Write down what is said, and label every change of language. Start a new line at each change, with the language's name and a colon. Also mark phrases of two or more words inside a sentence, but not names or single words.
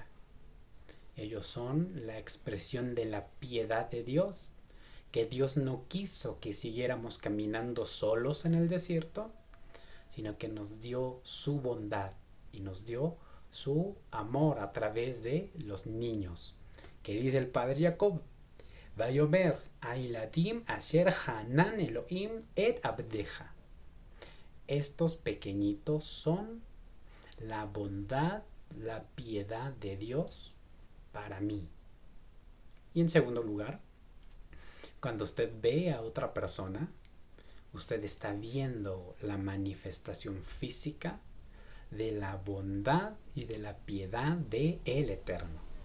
Spanish: Ellos son la expresión de la piedad de Dios, que Dios no quiso que siguiéramos caminando solos en el desierto, sino que nos dio su bondad y nos dio su amor a través de los niños. Que dice el padre Jacob:
Hebrew: ויאמר הילדים אשר חנן אלהים את עבדך.
Spanish: Estos pequeñitos son la bondad, la piedad de Dios para mí. Y en segundo lugar, cuando usted ve a otra persona, usted está viendo la manifestación física de la bondad y de la piedad de el Eterno.